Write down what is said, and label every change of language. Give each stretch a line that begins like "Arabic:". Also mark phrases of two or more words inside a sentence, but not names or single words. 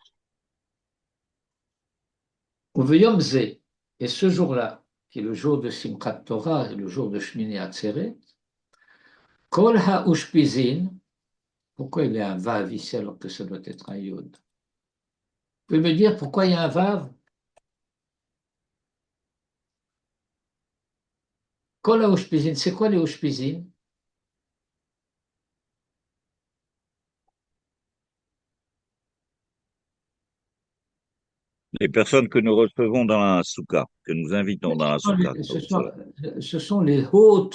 Hebrew: וביום זה,
French: et ce jour-là, qui est le jour de Simchat Torah et le jour de Shmini Atzeret,
Hebrew: כל האושפיזין,
French: pourquoi il y a un vav ici alors que ça doit être un yod? Vous pouvez me dire pourquoi il y a un vav?
Hebrew: כל האושפיזין,
French: c'est quoi les ushpizin? Les personnes que nous recevons dans la soukha, que nous invitons dans la soukha. Ce sont les hôtes,